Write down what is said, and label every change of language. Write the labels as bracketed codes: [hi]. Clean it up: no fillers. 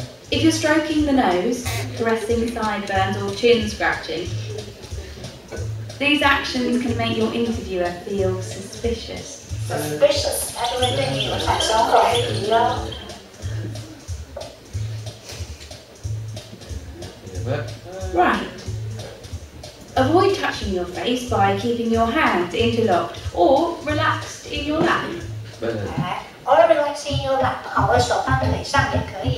[en] If you're stroking the nose, caressing sideburns or chin scratching, these actions can make your interviewer feel suspicious. [zh] Suspicious， 它就会对你产生怀疑了。 [en] Right. Avoid touching catching your face by keeping your hands interlocked or relaxed in your lap. Or relaxing your lap， [zh] 好，我手放腿上也可以。